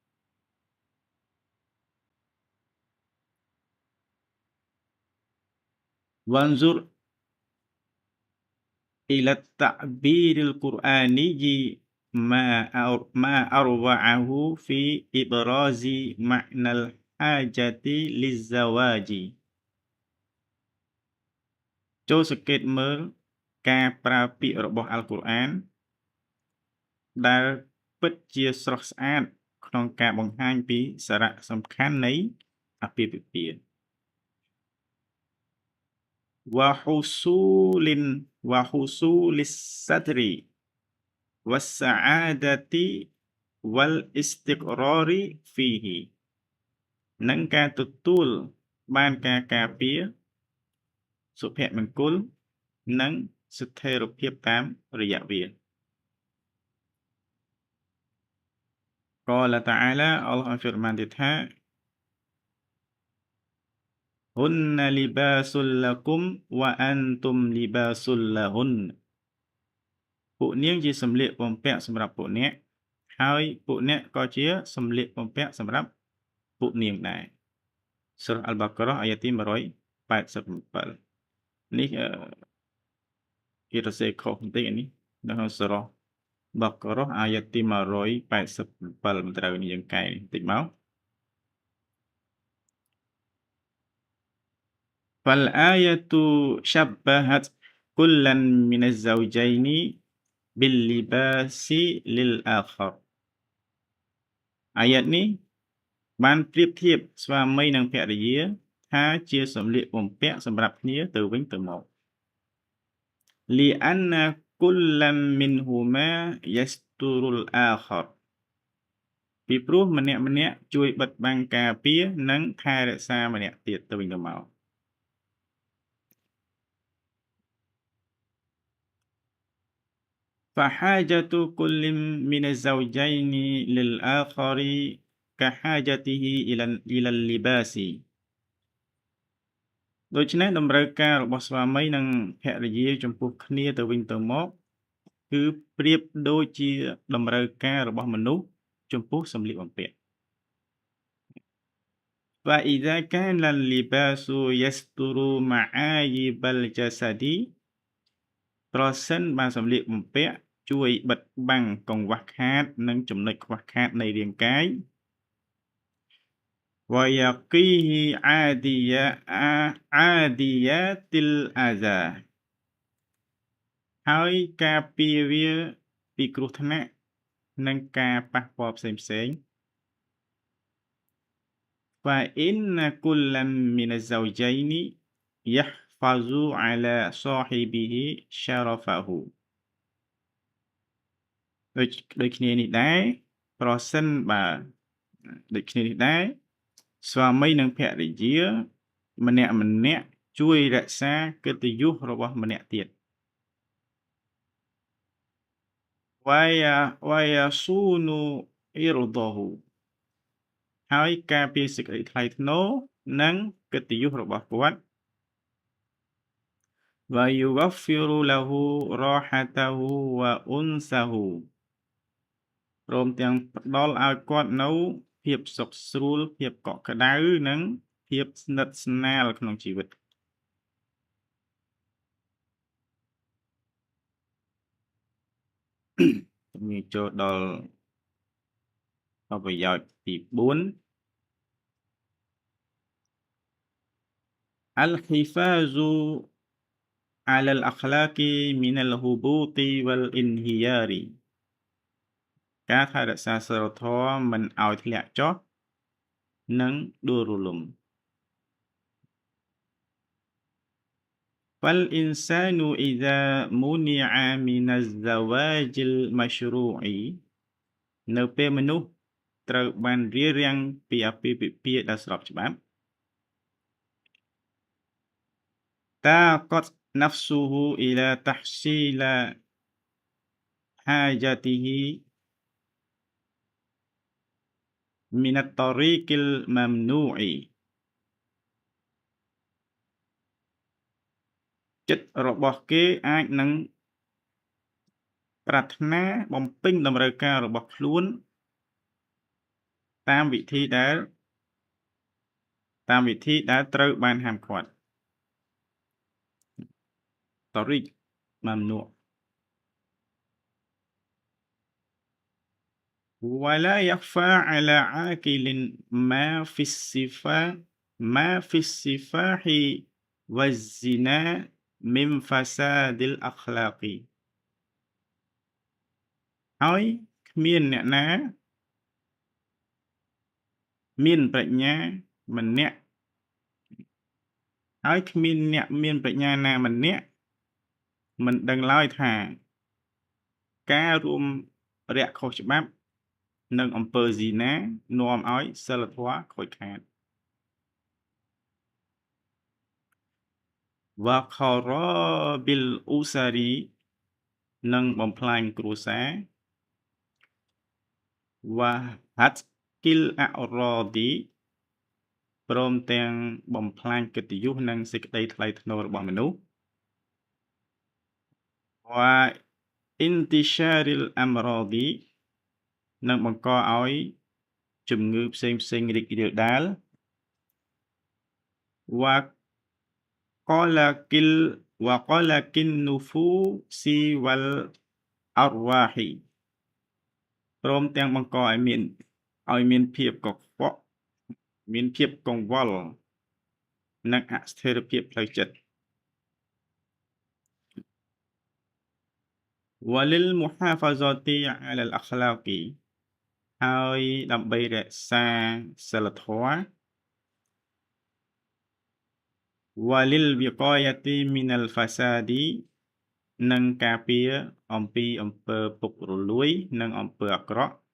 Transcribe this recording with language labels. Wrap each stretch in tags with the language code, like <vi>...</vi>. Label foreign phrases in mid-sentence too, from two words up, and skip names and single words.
<ar>وانظر إلى التعبير القرآني ما أروعه في إبراز معنى الحاجة للزواج</ar> <km>ចូលសង្កេតមើលការប្រើពាក្យរបស់អល់កុរអានដែលពិតជាស្រស់ស្អាតក្នុងការបង្ហាញពីសារៈសំខាន់នៃអាពាហ៍ពិពាហ៍</km> <ar>وحصول الستر والسعادة والاستقرار فيه</ar> <km>និងការទទួលបានការការពារសុភមង្គលនិងស្ថិរភាពតាមរយៈវា</km> <ar>قال تعالى</ar> <km>អល់ឡោះបានហ្វីរម៉ានទៀតថា</km> <ar>هن لباس لكم وأنتم لباس لهن</ar> <km>ពួកនាងជាសម្លៀកបំពាក់សម្រាប់ពួកអ្នកហើយពួកអ្នកក៏ជាសម្លៀកបំពាក់សម្រាប់ពួកនាងដែរសូរ៉ាអល់បាការ៉ាអាយ៉ាទី187 នេះគេរសេរខុសបន្តិចនេះនៅក្នុងសូរ៉ាបាការ៉ាអាយ៉ាទី187មិនត្រូវនេះយើងកែបន្តិចមក</km> <ar>فالآية شبهت كلا من الزوجين باللباس للآخر</ar> <km>អាយ៉ាតនេះបានប្រៀបធៀបស្វាមីនិងភរិយាថាជាសម្លៀកបំពាក់សម្រាប់គ្នាទៅវិញទៅមក</km> <ar>لأن كل منهما يستر الآخر</ar> <km>ពីព្រោះម្នាក់ជួយបិទបាំងការពារនិងថែរក្សាម្នាក់ទៀតទៅវិញទៅមក</km> <ar>فحاجة كل من الزوجين للآخر كحاجته إلى اللباس</ar> <km>ដូច្នេះតម្រូវការរបស់ស្វាមីនិងភរិយាចំពោះគ្នាទៅវិញទៅមកគឺប្រៀបដូចជាតម្រូវការរបស់មនុស្សចំពោះសម្លៀកបំពាក់</km> <ar>فإذا كان اللباس يستر معايب الجسد</ar> <km>ប្រសិនបើសម្លៀកបំពាក់ជួយបិទបាំងកង្វះខាតនិងចំណុចខ្វះខាតនៃរាងកាយ</km> <ar>ويقيه عاديات الأذى</ar> <km>ហើយការពារវាពីគ្រោះថ្នាក់និងការប៉ះពាល់ផ្សេងៗ</km> <ar>فإن كل من الزوجين يحفظ على صاحبه شرفه</ar> <km>ដូចគ្នានេះដែរប្រសិនបើដូចគ្នានេះដែរស្វាមីនិងភរិយាម្នាក់ជួយរក្សាកិត្តិយសរបស់ម្នាក់ទៀត</km> <ar>ويصون عرضه</ar> <km>ហើយការពារសេចក្តីថ្លៃថ្នូរនិងកិត្តិយសរបស់គាត់</km> <ar>ويوفر له راحته وأنسه</ar> <km>ព្រមទាំងផ្ដល់ឲ្យគាត់នូវភាពសុខស្រួលភាពកក់ក្ដៅនិងភាពស្និទ្ធស្នាលក្នុងជីវិត ងាកចូលដល់ប្រយោជន៍ទី4</km> <ar>الحفاظ على الأخلاق من الهبوط والانهيار</ar> <km>ការថែរក្សាសីលធម៌មិនឲ្យធ្លាក់ចុះនិងដួលរលំ</km> <ar>فالإنسان إذا منع من الزواج المشروع</ar> <km>នៅពេលមនុស្សត្រូវបានរារាំងពីអាពាហ៍ពិពាហ៍ដែលស្របច្បាប់</km> <ar>طاقت نفسه إلى تحصيل حاجته من الطريق الممنوع</ar> <km>ចិត្តរបស់គេអាចនឹងប្រាថ្នាបំពេញតម្រូវការរបស់ខ្លួនតាមវិធីដែលត្រូវបានហាមឃាត់</km> <ar>طريق ممنوع ولا يخفى على عاقل ما في السفاح والزنا من فساد الأخلاق</ar> <km>ហើយគ្មានអ្នកណាមានប្រាជ្ញាម្នាក់ហើយគ្មានអ្នកមានប្រាជ្ញាណាម្នាក់មិនដឹងឡើយថាការរួមរាក់ខុសច្បាប់និងអំពើស៊ីណានាំឲ្យសិលធម៌ខូចខាត</km> <ar>وخراب الأسر</ar> <km>និងបំផ្លាញគ្រួសារ</km> <ar>وهتك الأعراض</ar> <km>ព្រមទាំងបំផ្លាញកិត្តិយសនិងសេចក្តីថ្លៃថ្នូររបស់មនុស្ស</km> <ar>وانتشار الأمراض</ar> <km>និងបង្កឲ្យជំងឺផ្សេងៗរីករាលដាល</km> <ar>وقلق النفوس والأرواح</ar> <km>ព្រមទាំងបង្កឲ្យមានភាពកខ្វក់មានភាពកង្វល់និងអស្ថិរភាពផ្លូវចិត្ត</km> <ar>وللمحافظة على الأخلاق</ar> <km>ហើយដើម្បីរក្សាសីលធម៌</km> <ar>وللوقاية من الفساد</ar> <km>និងការពារអំពីអំពើពុករលួយនិងអំពើអាក្រក់</km>